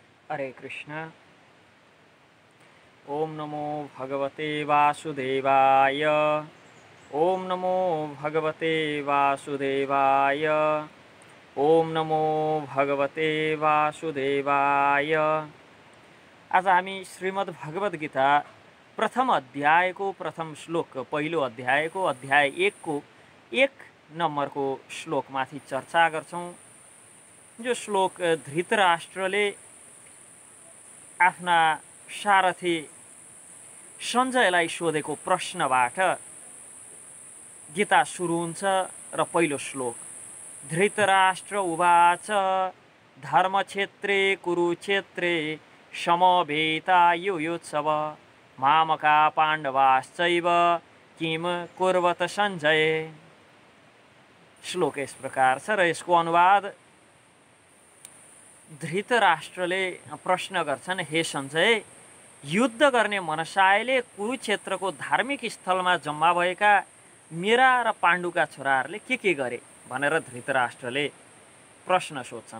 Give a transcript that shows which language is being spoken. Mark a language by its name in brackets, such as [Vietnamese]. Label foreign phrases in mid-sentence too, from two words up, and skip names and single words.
[Sanskrit] हरे कृष्ण। ओम नमो भगवते वासुदेवाय। ओम नमो भगवते वासुदेवाय। ओम नमो भगवते वासुदेवाय। [Nepali] आज हामी श्रीमद् भगवत गीता प्रथम अध्यायको प्रथम श्लोक पहिलो अध्यायको अध्याय 1 को 1 नम्बरको श्लोकमाथि चर्चा गर्छौं। जो श्लोक धृतराष्ट्रले आफ्ना सारथी सञ्जयलाई सोधेको प्रश्नबाट गीता सुरु हुन्छ र पहिलो श्लोक [Sanskrit] धृतराष्ट्र उवाच धर्मक्षेत्रे कुरुक्षेत्रे समवेतायुयुत्सव मामका पाण्डवाश्चैव किम कुर्वत सञ्जय। [Nepali] श्लोक यस प्रकार छ र यसको अनुवाद धृतराष्ट्रले प्रश्न गर्छन्, हे सञ्जय, युद्ध गर्ने मनसायले कुरुक्षेत्रको धार्मिक स्थलमा जम्मा भएका मेरा र पाण्डुका छोराहरूले के गरे भनेर धृतराष्ट्रले प्रश्न सोध्छन्।